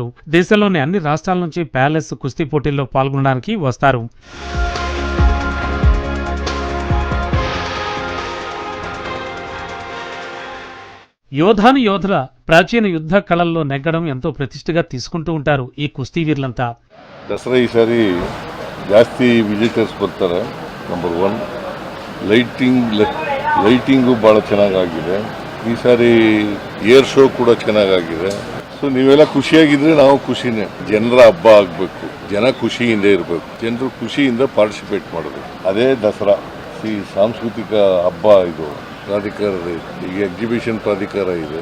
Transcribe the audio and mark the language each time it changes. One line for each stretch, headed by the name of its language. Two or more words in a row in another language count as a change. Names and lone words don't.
Telugu: దేశంలోని అన్ని రాష్ట్రాల నుంచి ప్యాలెస్ కుస్తీ పోటీల్లో పాల్గొనడానికి వస్తారు. యోధాను యోధుల ప్రాచీన యుద్ధ కళల్లో నెగ్గడం ఎంతో ప్రతిష్టగా తీసుకుంటూ ఉంటారు ఈ కుస్తీ వీరులంతా.
Kannada: ದಸರಾ ಈ ಸಾರಿ ಜಾಸ್ತಿ ವಿಸಿಟರ್ಸ್ ಬರ್ತಾರೆ. ನಂಬರ್ 1 ಲೈಟಿಂಗು ಭಾಳ ಚೆನ್ನಾಗಾಗಿದೆ. ಈ ಸಾರಿ
English: air show
Kannada: ಕೂಡ ಚೆನ್ನಾಗಾಗಿದೆ. ಸೊ ನೀವೆಲ್ಲ ಖುಷಿಯಾಗಿದ್ರೆ ನಾವು ಖುಷಿನೇ. ಜನರ ಹಬ್ಬ ಆಗಬೇಕು, ಜನ ಖುಷಿಯಿಂದ ಇರಬೇಕು, ಜನರು ಖುಷಿಯಿಂದ ಪಾರ್ಟಿಸಿಪೇಟ್ ಮಾಡಬೇಕು. ಅದೇ ದಸರಾ. ಈ ಸಾಂಸ್ಕೃತಿಕ ಹಬ್ಬ ಇದು. ಪ್ರಾಧಿಕಾರದ ಈಗ ಎಕ್ಸಿಬಿಷನ್ ಪ್ರಾಧಿಕಾರ ಇದೆ.